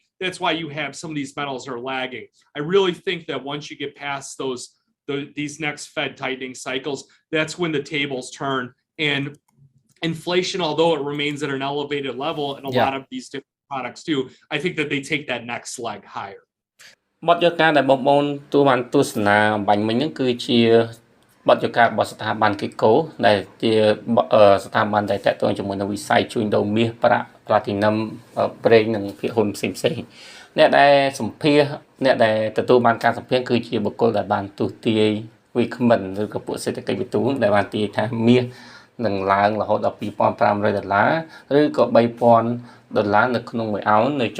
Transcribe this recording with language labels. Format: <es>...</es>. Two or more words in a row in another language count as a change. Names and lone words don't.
<en>That's why you have some of these metals are lagging. I really think that once you get past these next Fed tightening cycles, that's when the tables turn. And inflation, although it remains at an elevated level, and a lot of these different products do, I think that they take that next leg higher.</en> <km>បទយកការដែលបងប្អូនទូបានទស្សនាអំបញ្ញមិញហ្នឹងគឺជាបទយកការរបស់ស្ថាប័នគីកូដែលជាស្ថាប័នដែលតេតងជាមួយនឹងវិស័យជួញដូរមាសប្រាក់ platinum ប្រេងនិងភាគហ៊ុនផ្សេងៗអ្នកដែលសម្ភាសអ្នកដែលទទួលបានការសម្ភាសគឺជាបុគ្គលដែលបានទូទាយវិក្មិនឬក៏ពួកសេដ្ឋកិច្ចវិទូដែលបានទាយថាមាសនឹងឡើងរហូតដល់$2,500ឬក៏ដុល្លារនៅក្នុងមួយអោននៅចុ</km>